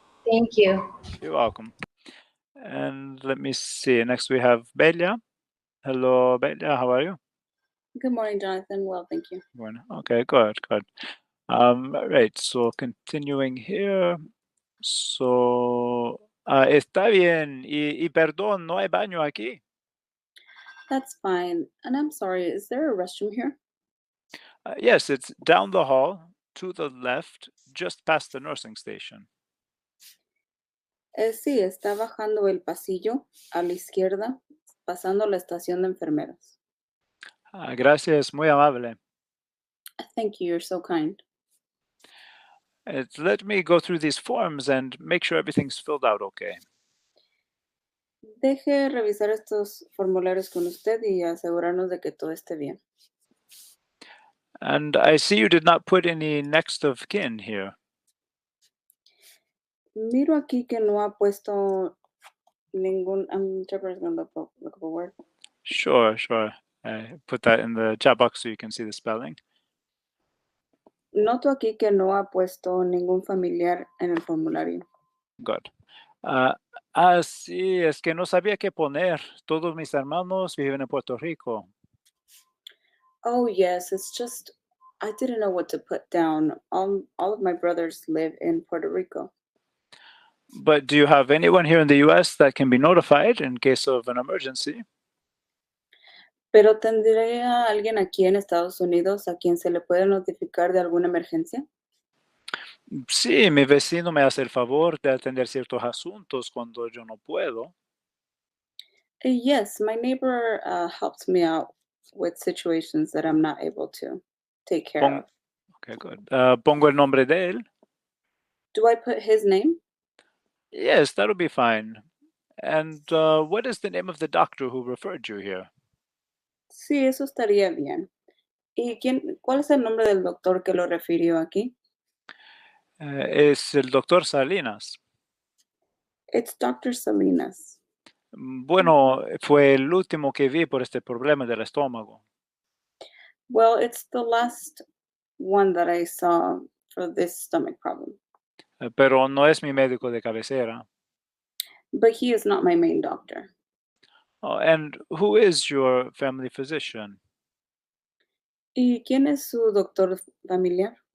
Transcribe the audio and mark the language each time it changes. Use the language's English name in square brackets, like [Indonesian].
[English] Thank you. You're welcome. And let me see. Next we have Belia. Hello, Belia. How are you? Good morning, Jonathan. Well, thank you. Bueno. Okay, good, good. Right, so continuing here. [Spanish] So, está bien. Y perdón, no hay baño aquí. [English] That's fine. And I'm sorry, is there a restroom here? Yes, it's down the hall to the left, just past the nursing station. [Spanish] Sí, está bajando el pasillo a la izquierda, pasando la estación de enfermeras. Gracias, muy amable. [English] Thank you, you're so kind. Let me go through these forms and make sure everything's filled out okay. [Spanish] Deje revisar estos formularios con usted y asegurarnos de que todo esté bien. [English] And I see you did not put any next of kin here. [Spanish] Miro aquí que no ha puesto ningún, [English] I'm interpreting on the look up a word. Sure, sure. Put that in the chat box so you can see the spelling. [Spanish] Noto aquí que no ha puesto ningún familiar en el formulario. [English] Good. [Spanish] Sí, es que no sabía qué poner. Todos mis hermanos viven en Puerto Rico. [English] Oh, yes, it's just, I didn't know what to put down. All of my brothers live in Puerto Rico. But do you have anyone here in the U.S. that can be notified in case of an emergency? [Spanish] Pero ¿tendría alguien aquí en Estados Unidos a quien se le puede notificar de alguna emergencia? Sí, mi vecino me hace el favor de atender ciertos asuntos cuando yo no puedo. [English] Yes, my neighbor helps me out with situations that I'm not able to take care of. Okay, good. [Spanish] Pongo el nombre de él. [English] Do I put his name? Yes, that'll be fine. And what is the name of the doctor who referred you here? [Spanish] Sí, eso estaría bien. ¿Y cuál es el nombre del doctor que lo refirió aquí? Es el doctor Salinas. [English] It's Dr. Salinas. [Spanish] Bueno, fue el último que vi por este problema del estómago. [English] Well, it's the last one that I saw for this stomach problem. [Spanish] Pero no es mi médico de cabecera. [English] But he is not my main doctor. Oh, and who is your family physician? [Spanish] ¿Y quién es su doctor familiar?